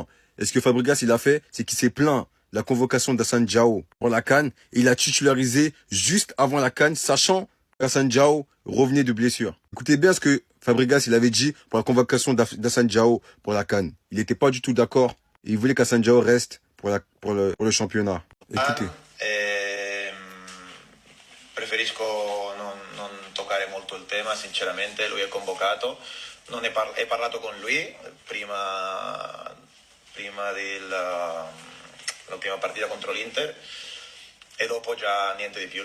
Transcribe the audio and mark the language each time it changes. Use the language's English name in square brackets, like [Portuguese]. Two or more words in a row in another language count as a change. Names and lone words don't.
[French] Et ce que Fabregas, il a fait, c'est qu'il s'est plaint de la convocation d'Hassane Diao pour la CAN. Et il a titularisé juste avant la CAN, sachant qu'Hassane Diao revenait de blessure. Écoutez bien ce que Fabregas, il avait dit pour la convocation d'Hassane Diao pour la CAN. Il n'était pas du tout d'accord. Il voulait qu'Hassane Diao reste pour le championnat. Écoutez. [Italian] Preferisco non toccare molto il tema, sinceramente, lui è convocato. Non ne he parlato con lui prima della prima partita contro l'Inter e dopo già niente di più.